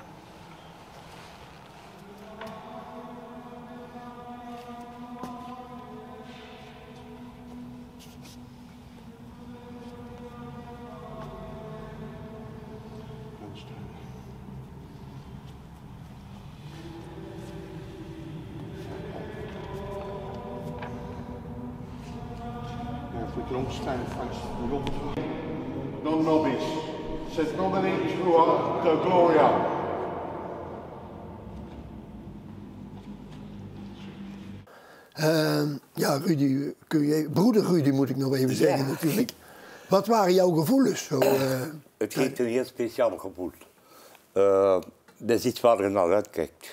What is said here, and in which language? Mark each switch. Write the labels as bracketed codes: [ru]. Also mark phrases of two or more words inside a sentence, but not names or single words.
[en] Understand. Now if we can all stand face the altar. [la] Non-nobis, sed nomine tua de gloria. [nl] Ja, Rudy, broeder Rudy moet ik nog even zeggen natuurlijk. Wat waren jouw gevoelens? Het geeft een heel speciaal gevoel. Dat is iets waar je naar uitkijkt.